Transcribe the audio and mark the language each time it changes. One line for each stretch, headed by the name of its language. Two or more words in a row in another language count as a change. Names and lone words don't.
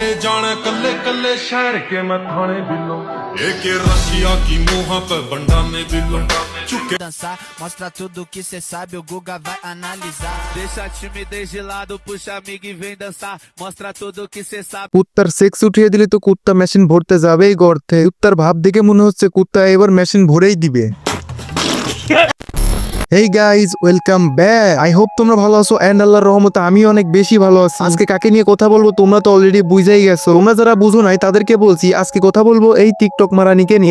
Portuguese: जाने कल्ले कल्ले शहर के मैं थाने बिल्लो एक रशिया की मुँह पे बंडा में दिलो चुके dançar, mostra tudo que cê sabe, o Guga vai analisar. Deixa a timidez de lado, puxa amigo e vem dançar, mostra tudo que cê sabe.
Bangla: কুত্তার সেক্স উঠিয়ে দিলে তো কুত্তা মেশিন ভরতে যাবেই গর্তে। কুত্তার ভাব দেখে মনে হচ্ছে কুত্তা এবার মেশিন ভরেই দিবে।
English: Hey guys, welcome back. I hope
Bangla: তোমরা ভালো আছো এন্ড আল্লাহর রহমতে আমি অনেক বেশি ভালো আছি। আজকে কাকে নিয়ে কথা বলবো তোমরা তো অলরেডি বুঝেই গেছো। তোমরা যারা বুঝো নাই তাদেরকে বলছি, আজকে কথা বলবো এই টিকটক মারানিকে নিয়ে।